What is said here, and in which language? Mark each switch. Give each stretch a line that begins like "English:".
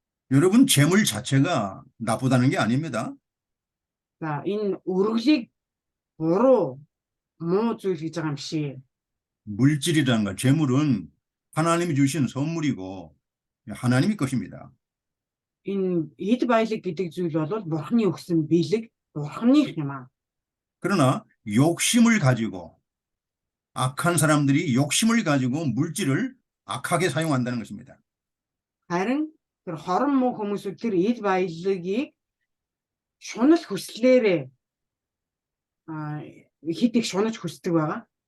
Korean: 여러분 재물 자체가 나쁘다는 게 아닙니다.
Mongolian: За энэ өргөлийг буруу муу зүйл гэж байгаа юм шиг.
Korean: 물질이라는 것, 재물은 하나님이 주신 선물이고 하나님의 것입니다.
Mongolian: Энэ эд баялаг гэдэг зүйл бол бурхны өгсөн бэлэг, бурхных юм аа.
Korean: 그러나 욕심을 가지고 악한 사람들이 욕심을 가지고 물질을 악하게 사용한다는 것입니다.
Mongolian: Харин тэр хорон муу хүмүүсүүд тэр эд баялагийг шунал хүслээрээ хэд их шунаж хүсдэг байгаа.